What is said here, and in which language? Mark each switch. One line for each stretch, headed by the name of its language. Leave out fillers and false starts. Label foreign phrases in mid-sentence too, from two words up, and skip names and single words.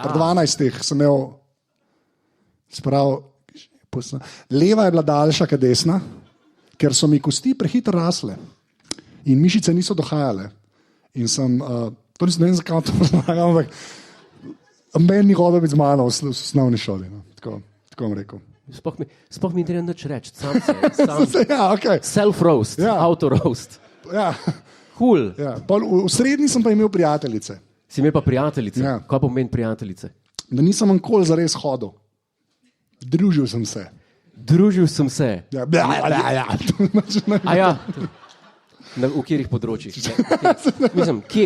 Slovenian: Pri 12 sem imel, leva je bila daljša kot desna, ker so mi kosti prehitro rasle in mišice niso dohajale. In sem, to ne vem, zakaj to razlagam, ampak meni ni hodil biti z mano v osnovni šoli. No. Tako bom rekel. Sploh mi ne nič reči, sam ja, okay. Self-roast, Ja. auto-roast. Ja. Cool. Ja. V srednji sem pa imel prijateljice. Si imel pa prijateljice? Ja. Kaj pomeni prijateljice? Da nisem nikoli zares hodil. Družil sem se. Družil sem se. Ja. A ja, v katerih področjih? Mislim, kje?